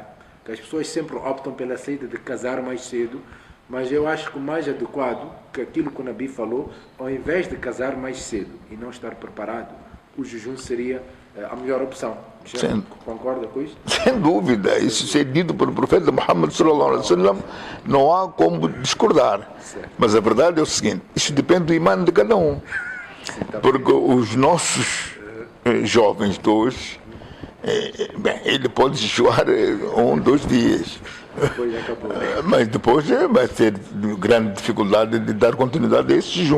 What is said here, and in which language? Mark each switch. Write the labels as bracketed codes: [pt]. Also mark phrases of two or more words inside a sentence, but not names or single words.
[pt] Que as pessoas sempre optam pela saída de casar mais cedo, mas eu acho que o mais adequado, que aquilo que o Nabi falou, ao invés de casar mais cedo e não estar preparado, o jejum seria a melhor opção. Concorda com isso? Sem dúvida. Isso é dito pelo profeta Muhammad [ar] صلى الله عليه وسلم, [pt] não há como discordar. Certo. Mas a verdade é o seguinte: isso depende do imã de cada um. Sim, tá. Porque os nossos jovens de hoje, bem, ele pode jejuar 2 dias. Depois acabou. Mas depois vai ter grande dificuldade de dar continuidade a esse jejum.